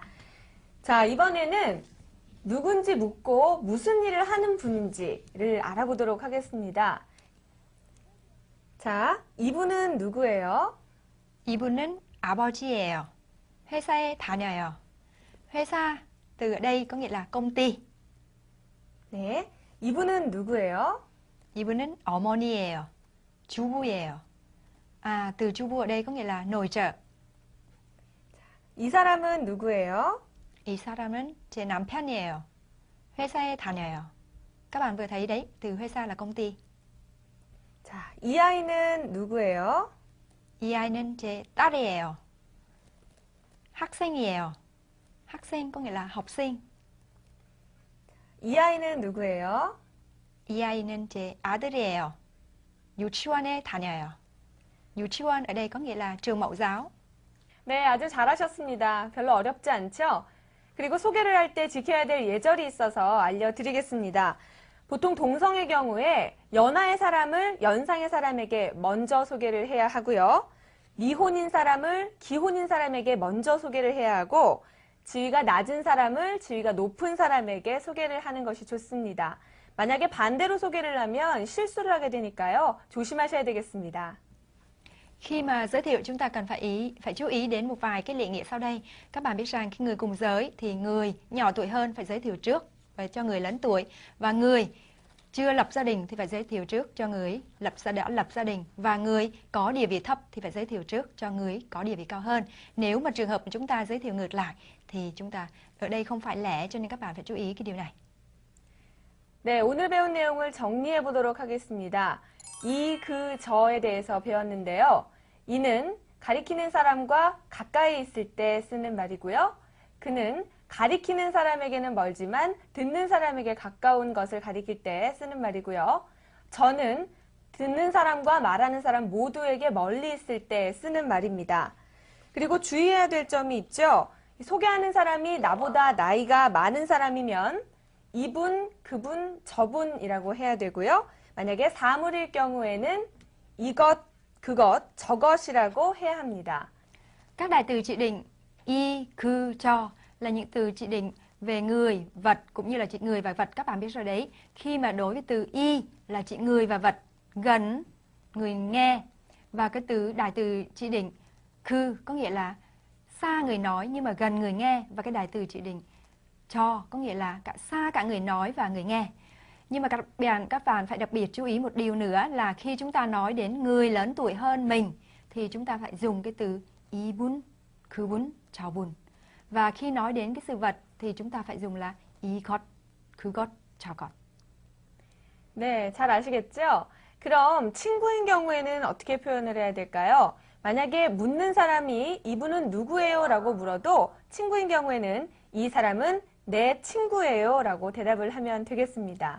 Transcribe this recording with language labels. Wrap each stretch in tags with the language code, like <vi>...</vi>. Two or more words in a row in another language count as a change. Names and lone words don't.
<ko>자, 이번에는 누군지 묻고 무슨 일을 하는 분인지를 알아보도록 하겠습니다. 자, 이분은 누구예요? 이분은 아버지예요. 회사에 다녀요.</ko> <vi>회사 từ ở đây có nghĩa là công ty.</vi> <ko>네, 이분은 누구예요? 이분은 어머니예요. 주부예요.</ko> <vi>À, từ 주부 ở đây có nghĩa là nội trợ.</vi> <ko>이 사람은 누구예요? 이 사람은 제 남편이에요. 회사에 다녀요.</ko> <vi>Các bạn vừa thấy đấy, từ 회사 là công ty.</vi> <ko>자, 이 아이는 누구예요? 이 아이는 제 딸이에요. 학생이에요.</ko> <vi>학생 có nghĩa là học sinh.</vi> <ko>이 아이는 누구예요? 이 아이는 제 아들이에요. 유치원에 다녀요.</ko> <vi>유치원 ở đây có nghĩa là trường mẫu giáo.</vi> <ko>네, 아주 잘하셨습니다. 별로 어렵지 않죠? 그리고 소개를 할 때 지켜야 될 예절이 있어서 알려드리겠습니다. 보통 동성의 경우에 연하의 사람을 연상의 사람에게 먼저 소개를 해야 하고요. 미혼인 사람을 기혼인 사람에게 먼저 소개를 해야 하고 지위가 낮은 사람을 지위가 높은 사람에게 소개를 하는 것이 좋습니다. 만약에 반대로 소개를 하면 실수를 하게 되니까요. 조심하셔야 되겠습니다.</ko> <vi>Khi mà giới thiệu chúng ta cần phải chú ý đến một vài cái lệ nghĩa sau đây. Các bạn biết rằng khi người cùng giới thì người nhỏ tuổi hơn phải giới thiệu trước và cho người lớn tuổi, và người chưa lập gia đình thì phải giới thiệu trước cho người đã lập gia đình, và người có địa vị thấp thì phải giới thiệu trước cho người có địa vị cao hơn. Nếu mà trường hợp chúng ta giới thiệu ngược lại thì chúng ta ở đây không phải lẽ, cho nên các bạn phải chú ý cái điều này.</vi> <ko>네, 오늘 배운 내용을 정리해 보도록 하겠습니다. 이, 그, 저에 대해서 배웠는데요. 이는 가리키는 사람과 가까이 있을 때 쓰는 말이고요. 그는 가리키는 사람에게는 멀지만 듣는 사람에게 가까운 것을 가리킬 때 쓰는 말이고요. 저는 듣는 사람과 말하는 사람 모두에게 멀리 있을 때 쓰는 말입니다. 그리고 주의해야 될 점이 있죠. 소개하는 사람이 나보다 나이가 많은 사람이면 이분, 그분, 저분이라고 해야 되고요. 만약에 사물일 경우에는 이것, 그것, 저것이라고 해야 합니다.</ko> <vi>Các đại từ chỉ định y, cư, cho là những từ chỉ định về người, vật cũng như là chỉ người và vật. Các bạn biết rồi đấy, khi mà đối với từ y là chỉ người và vật gần người nghe, và cái đại từ chỉ định cư có nghĩa là xa người nói nhưng mà gần người nghe, và cái đại từ chỉ định cho có nghĩa là xa cả người nói và người nghe. Nhưng mà các bạn phải đặc biệt chú ý một điều nữa là khi chúng ta nói đến người lớn tuổi hơn mình thì chúng ta phải dùng cái từ</vi> <ko>이분, 그분, 저분.</ko> <vi>Và khi nói đến cái sự vật thì chúng ta phải dùng là</vi> <ko>이것, 그것, 저것. 네, 잘 아시겠죠? 그럼 친구인 경우에는 어떻게 표현을 해야 될까요? 만약에 묻는 사람이 이분은 누구예요? 라고 물어도 친구인 경우에는 이 사람은 내 친구예요 라고 대답을 하면 되겠습니다.</ko>